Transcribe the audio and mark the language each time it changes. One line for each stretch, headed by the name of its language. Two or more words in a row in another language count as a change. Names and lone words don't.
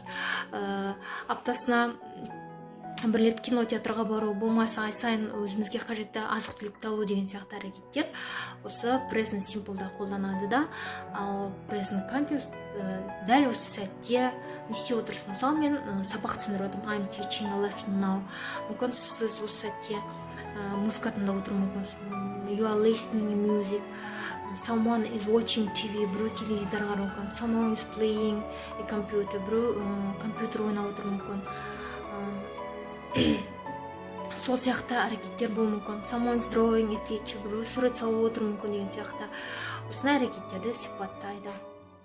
Kazakh: Аптасына бір рет кинотеатрға бару, болмаса ай сайын өзімізге қажетті азық-түлікті алу деген сияқты әрекеттер осы
English: present simple'да
Kazakh: қолданады да. Ал
English: present continuous
Kazakh: дәл осы сәтте не істеп отырсыз? Мысалы, мен сабақ түсіндіріп отырмын.
English: I'm teaching a lesson now.
Kazakh: Мүмкін сіз осы сәтте музыка тыңдап отыруы мүмкін.
English: You are listening to music. Someone is watching TV.
Kazakh: Біреу телевизор қарап мүмкін.
English: Someone is playing a computer.
Kazakh: Біреу компьютер ойнап отыруы мүмкін. Сол сияқты әрекеттер болуы мүмкін.
English: Someone is drawing a picture.
Kazakh: Біреу сурет салып отыруы мүмкін деген сияқты. Осындай әрекеттерді сипаттайды.